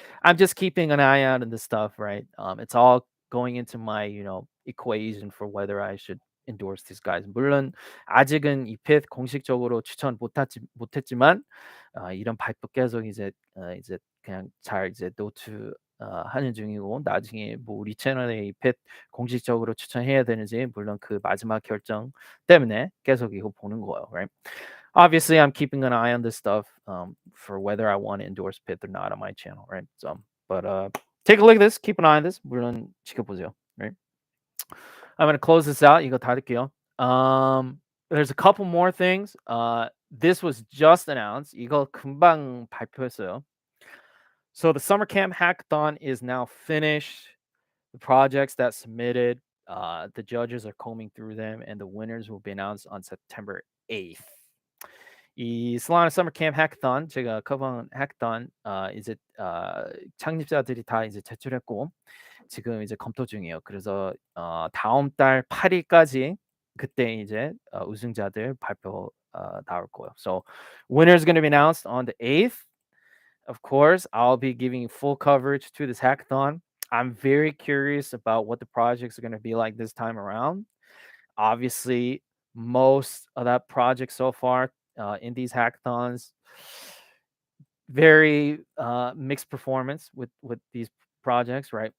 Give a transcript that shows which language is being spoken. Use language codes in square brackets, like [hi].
[en] I'm just keeping an eye out on this stuff, right? It's all going into my equation for whether I should endorse these guys. [ko] 물론 아직은 이 Pith 공식적으로 추천 못했지만 이런 발표 계속 이제 그냥 잘 이제 노트 하는 중이고 나중에 뭐 우리 채널에 이 Pith 공식적으로 추천해야 되는지 물론 그 마지막 결정 때문에 계속 이거 보는 거예요, [en] right? Obviously, I'm keeping an eye on this stuff for whether I want to endorse Pith or not on my channel, right? So, but take a look at this. Keep an eye on this. [ko] 물론 지켜보세요, [en] right? I'm gonna close this out. [ko] 이거 닫을게요. [en] There's a couple more things. This was just announced. [ko] 이거 금방 발표했어요. [en] So the summer camp hackathon is now finished. The projects that submitted, the judges are combing through them, and the winners will be announced on September 8th. [ko] 이 Solana Summer Camp Hackathon 제가 커버한 hackathon 이제 창립자들이 다 이제 제출했고 지금 이제 검토 중이에요. 그래서 다음 달 8일까지 그때 이제 우승자들 발표 나올 거예요. [en] So winner is going to be announced on the 8th. Of course, I'll be giving full coverage to this hackathon. I'm very curious about what the projects are going to be like this time around. Obviously, most of that project so far in these hackathons, very mixed performance with these projects, right?